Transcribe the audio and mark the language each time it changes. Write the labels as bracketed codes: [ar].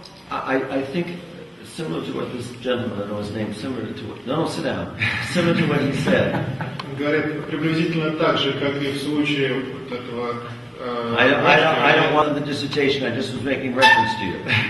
[en] I think similar to what this gentleman, I know his name, similar to what, no, sit down, similar to what he said. [ru] Говорят, приблизительно так же, как и в случае вот этого. [en] I don't want the dissertation, I just was making reference to you.